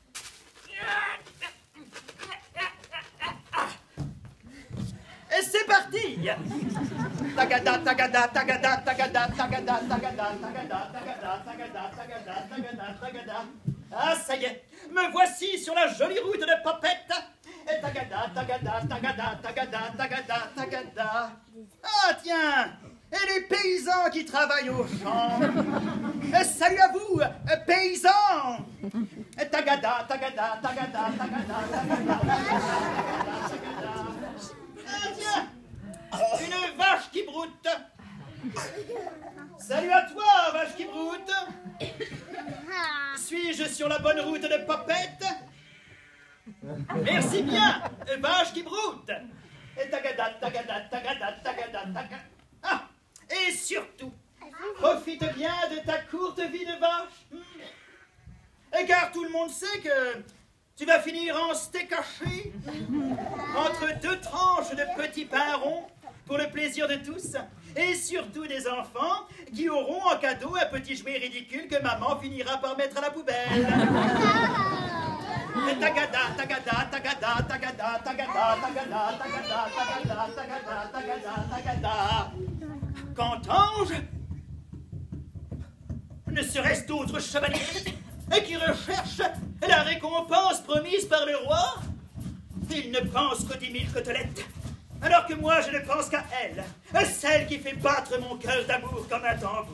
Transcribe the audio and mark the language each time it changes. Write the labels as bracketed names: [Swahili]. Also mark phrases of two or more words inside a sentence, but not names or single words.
[French] Et c'est parti. Tagada, tagada, tagada, tagada, tagada, tagada, tagada, tagada, tagada, tagada, tagada, tagada. Ah, ça y est, me voici sur la jolie route de Popette. Et tagada, tagada, tagada, tagada, tagada, tagada. Ah, tiens, et les paysans qui travaillent au champ. Salut à vous, paysans. Tagada, tagada, tagada, tagada, tagada, tagada. Ah, tiens, une vache qui broute. Salut à toi, vache qui broute. Suis-je sur la bonne route de Popette? Merci bien, vache qui broute. Et tagada, tagada, tagada, tagada, tagada. Ah, et surtout, profite bien de ta courte vie de vache. Et car tout le monde sait que tu vas finir en steak haché entre deux tranches de petits pains ronds pour le plaisir de tous, et surtout des enfants qui auront en cadeau un petit jouet ridicule que maman finira par mettre à la poubelle. Tagada, tagada, tagada, tagada, tagada, tagada, tagada, tagada, tagada, tagada, tagada. Qu'entends-je? Ne serait-ce d'autres chevaliers qui recherchent la récompense promise par le roi? Ils ne pensent qu'aux 10 000 côtelettes, alors que moi je ne pense qu'à elle, celle qui fait battre mon cœur d'amour comme un tambour.